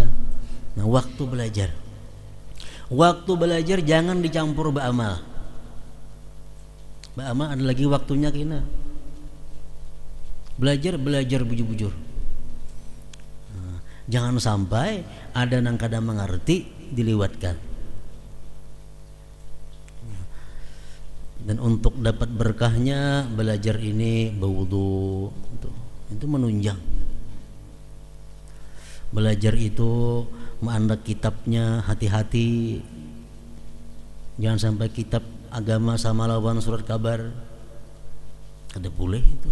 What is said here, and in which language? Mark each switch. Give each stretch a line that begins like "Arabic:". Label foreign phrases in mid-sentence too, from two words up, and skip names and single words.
Banjar: Nah, waktu belajar jangan dicampur ba'amal. Ba'amal ada lagi waktunya kina. Belajar bujur-bujur. Nah, jangan sampai ada nang kada mengerti dilewatkan.
Indonesian: Dan untuk dapat berkahnya belajar ini berwudu, itu menunjang.
Banjar: Belajar itu mengandak kitabnya hati-hati, jangan sampai kitab agama sama lawan surat kabar, ada boleh itu.